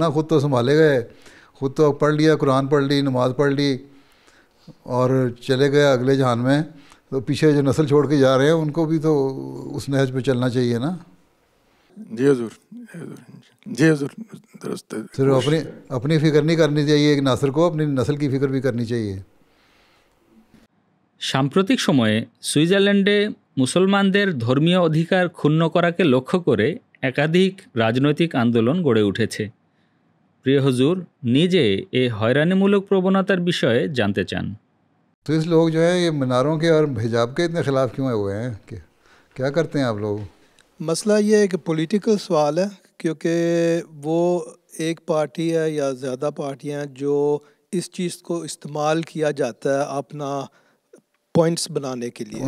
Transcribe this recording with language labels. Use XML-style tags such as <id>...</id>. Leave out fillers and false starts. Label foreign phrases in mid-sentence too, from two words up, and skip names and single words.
<ur>خود تو سنبھالے گئے، خود تو پڑھ لیا، قرآن پڑھ لی، نماز پڑھ لی اور چلے گئے اگلے جہان میں، تو پیچھے جو نسل چھوڑ کے جا رہے ہیں ان کو بھی تو اس نہج پہ چلنا چاہیے نا۔ جی حضور، درست ہے۔ صرف اپنی فکر نہیں کرنی چاہیے ایک نسل کو، اپنی نسل کی فکر بھی کرنی چاہیے۔</ur> <bn>সাম্প্রতিক সময়ে সুইজারল্যান্ডে মুসলমানদের ধর্মীয় অধিকার ক্ষুণ্ণ করাকে লক্ষ্য করে একাধিক রাজনৈতিক আন্দোলন গড়ে উঠেছে। প্রিয় হুজুর নিজে এই হয়রানিমূলক প্রবণতার বিষয়ে জানতে চান।</bn> <ur>تو اس لوگ جو ہیں یہ مناروں کے اور حجاب کے اتنے خلاف کیوں ہوئے ہیں؟ کہ کیا کرتے ہیں آپ لوگ؟ مسئلہ یہ ہے کہ پولیٹیکل سوال ہے، کیونکہ وہ ایک پارٹی ہے یا زیادہ پارٹیاں ہیں جو اس چیز کو استعمال کیا جاتا ہے اپنا پوائنٹس بنانے کے لیے۔</ur>